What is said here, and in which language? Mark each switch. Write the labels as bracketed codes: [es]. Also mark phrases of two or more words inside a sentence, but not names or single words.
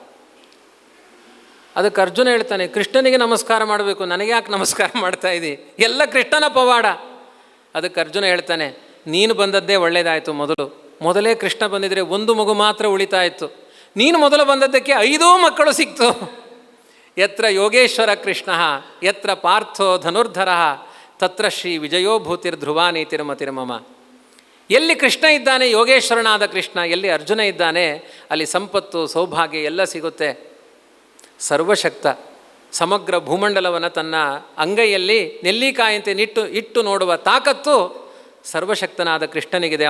[kn] ಅದಕ್ಕೆ ಅರ್ಜುನ ಹೇಳ್ತಾನೆ, ಕೃಷ್ಣನಿಗೆ ನಮಸ್ಕಾರ ಮಾಡಬೇಕು, ನನಗೆ ಯಾಕೆ ನಮಸ್ಕಾರ ಮಾಡ್ತಾ ಇದ್ದಿ, ಎಲ್ಲ ಕೃಷ್ಣನ ಪವಾಡ. ಅದಕ್ಕೆ ಅರ್ಜುನ ಹೇಳ್ತಾನೆ, ನೀನು ಬಂದದ್ದೇ ಒಳ್ಳೆಯದಾಯಿತು. ಮೊದಲೇ ಕೃಷ್ಣ ಬಂದಿದ್ರೆ 1 ಮಗು ಮಾತ್ರ ಉಳಿತಾ ಇತ್ತು. ನೀನು ಮೊದಲು ಬಂದದ್ದಕ್ಕೆ 5 ಮಕ್ಕಳು ಸಿಕ್ತು. [sa] ಯತ್ರ ಯೋಗೇಶ್ವರ ಕೃಷ್ಣ ಯತ್ರ ಪಾರ್ಥೋ ಧನುರ್ಧರ ತತ್ರ ಶ್ರೀ ವಿಜಯೋ ಭೂತಿರ್ಧ್ರುವ ನೀತಿರ್ಮತಿರ್ಮಮ. [kn] ಎಲ್ಲಿ ಕೃಷ್ಣ ಇದ್ದಾನೆ, ಯೋಗೇಶ್ವರನಾದ ಕೃಷ್ಣ, ಎಲ್ಲಿ ಅರ್ಜುನ ಇದ್ದಾನೆ, ಅಲ್ಲಿ ಸಂಪತ್ತು ಸೌಭಾಗ್ಯ ಎಲ್ಲ ಸಿಗುತ್ತೆ. ಸರ್ವಶಕ್ತ ಸಮಗ್ರ ಭೂಮಂಡಲವನ್ನು ತನ್ನ ಅಂಗೈಯಲ್ಲಿ ನೆಲ್ಲಿಕಾಯಂತೆ ಇಟ್ಟು ನೋಡುವ ತಾಕತ್ತು ಸರ್ವಶಕ್ತನಾದ ಕೃಷ್ಣನಿಗಿದೆ.